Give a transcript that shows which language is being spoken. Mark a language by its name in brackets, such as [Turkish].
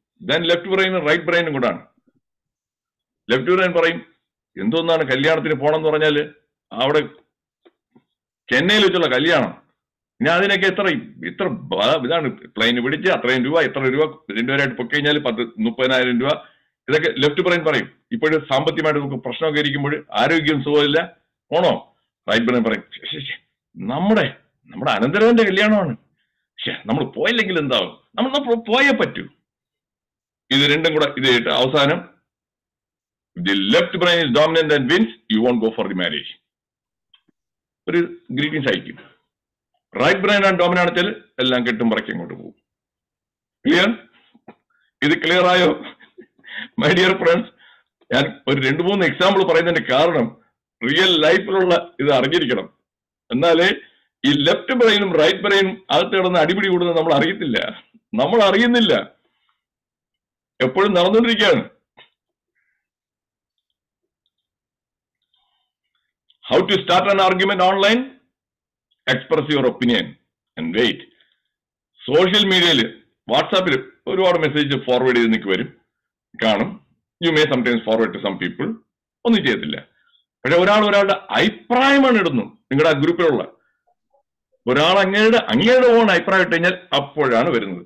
[Malayalam] Then left ബ്രെയിനും right ബ്രെയിനും കൂടാണ്. Left brain പറയും, എന്തോന്നാണ് കല്യാണത്തിന് പോണം എന്ന് പറഞ്ഞാല്, അവിടെ ചെന്നൈയിൽ വെച്ചുള്ള കല്യാണം, ഇനി അതിനൊക്കെ ഇത്ര ഇതാണ് പ്ലെയിന് പിടിച്ച് അത്രയും രൂപ, എത്ര രൂപ രണ്ടുപേരായിട്ട് പൊക്കി കഴിഞ്ഞാൽ 30,000 രൂപ. ഇതൊക്കെ ലെഫ്റ്റ് ബ്രെയിൻ പറയും. ഇപ്പോഴും സാമ്പത്തികമായിട്ട് നമുക്ക് പ്രശ്നമൊക്കെ ഇരിക്കുമ്പോൾ, ആരോഗ്യം സുഖമില്ല, പോണോ? റൈറ്റ് ബ്രെയിൻ പറയും, നമ്മുടെ അനന്തരവന്റെ കല്യാണമാണ്, നമ്മൾ പോയില്ലെങ്കിൽ എന്താവും, നമ്മൾ പോയേ പറ്റൂ. ഇത് രണ്ടും കൂടെ ഇത് ചെയ്തിട്ട് അവസാനം [English] the left brain is dominant and wins, you won't go for the marriage. [Malayalam] ഒരു ഗ്രീറ്റിംഗ്സ് അയക്കും. റൈറ്റ് ബ്രെയിൻ ആണ് ഡോമിനന്റ് ആണെച്ചാൽ എല്ലാം കെട്ടും പറക്കി അങ്ങോട്ട് പോകും. ക്ലിയർ? ഇത് ക്ലിയർ ആയോ മൈ ഡിയർ ഫ്രണ്ട്സ്? ഞാൻ ഒരു 2-3 എക്സാമ്പിൾ പറയുന്നതിന്റെ കാരണം റിയൽ ലൈഫിലുള്ള ഇത് അറിഞ്ഞിരിക്കണം. എന്നാലേ ഈ ലെഫ്റ്റ് ബ്രെയിനും റൈറ്റ് ബ്രെയിനും അകത്ത് കിടന്ന് അടിപിടി കൂടുന്നത് നമ്മൾ അറിയുന്നില്ല. എപ്പോഴും നടന്നുകൊണ്ടിരിക്കുകയാണ്. [English] How to start an argument online? Express your opinion and wait. [Malayalam] Social മീഡിയയിൽ, വാട്സാപ്പിൽ ഒരുപാട് മെസ്സേജ് ഫോർവേഡ് ചെയ്ത് നിൽക്ക് വരും, കാണും. [English] You may sometimes forward to some people. [Malayalam] ഒന്നും ചെയ്യത്തില്ല. പക്ഷെ ഒരാളുടെ അഭിപ്രായമാണ് ഇടുന്നു. നിങ്ങളുടെ ആ ഗ്രൂപ്പിലുള്ള ഒരാൾ അങ്ങയുടെ ഓൺ അഭിപ്രായം ഇട്ട് കഴിഞ്ഞാൽ അപ്പോഴാണ് വരുന്നത്.